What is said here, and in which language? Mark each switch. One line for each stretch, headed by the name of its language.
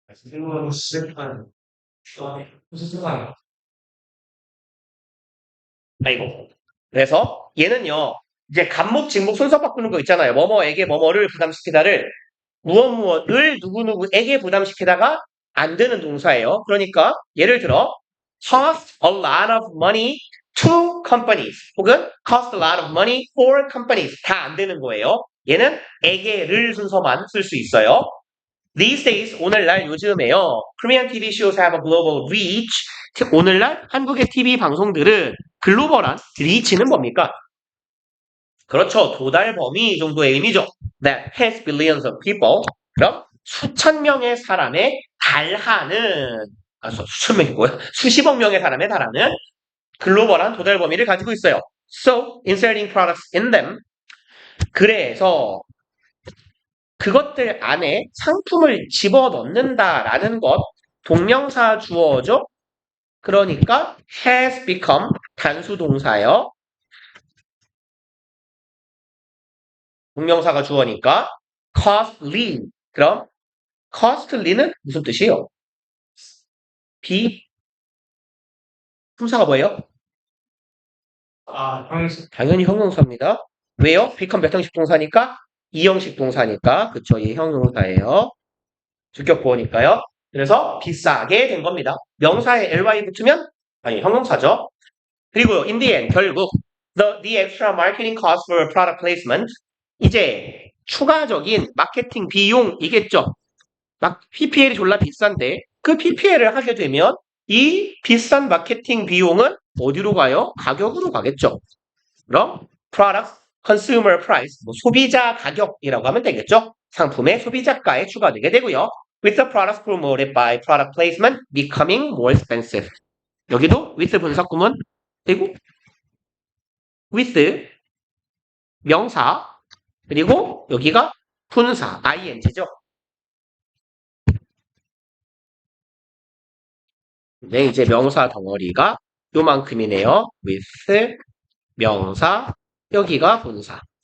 Korean: 생각하고 시작한 무슨 생각이야? 아이고. 그래서 얘는요. 이제 간목, 직목 순서 바꾸는 거 있잖아요. 뭐뭐에게 뭐뭐를 부담시키다를 무엇무엇을 누구누구에게 부담시키다가 안 되는 동사예요. 그러니까 예를 들어
English: cost a lot of money to companies
Korean: 혹은
English: cost a lot of money for companies
Korean: 다 안 되는 거예요. 얘는 에게를 순서만 쓸 수 있어요.
English: These days,
Korean: 오늘날 요즘에요.
English: Korean TV shows have a global reach.
Korean: 오늘날 한국의 TV 방송들은 글로벌한 리치는 뭡니까? 그렇죠. 도달 범위 정도의 의미죠.
English: That has billions of people.
Korean: 그럼 수천 명의 사람에 달하는 수천 명이 뭐야? 수십억 명의 사람에 달하는 글로벌한 도달 범위를 가지고 있어요.
English: So, inserting products in them.
Korean: 그래서 그것들 안에 상품을 집어넣는다라는 것 동명사 주어죠. 그러니까
English: has become
Korean: 단수 동사예요. 동명사가 주어니까 costly. 그럼 costly는 무슨 뜻이에요? 품사가 뭐예요? 형식. 당연히 형용사입니다. 왜요? become 몇 형식 동사니까? 2형식 동사니까. 그쵸? 얘 형용사예요. 주격 보어니까요. 그래서 비싸게 된 겁니다. 명사에 ly 붙으면 아니 형용사죠. 그리고
English: in the end
Korean: 결국
English: the extra marketing cost for product placement
Korean: 이제 추가적인 마케팅 비용이겠죠. 막 PPL이 졸라 비싼데 그 PPL을 하게 되면 이 비싼 마케팅 비용은 어디로 가요? 가격으로 가겠죠. 그럼 product consumer price 뭐 소비자 가격이라고 하면 되겠죠. 상품의 소비자가에 추가되게 되고요.
English: With the products promoted by product placement becoming more expensive.
Korean: 여기도 with 분사구문 그리고 with 명사 그리고 여기가 분사 ing죠. 네, 이제 명사 덩어리가 요만큼이네요. with 명사, 여기가 분사.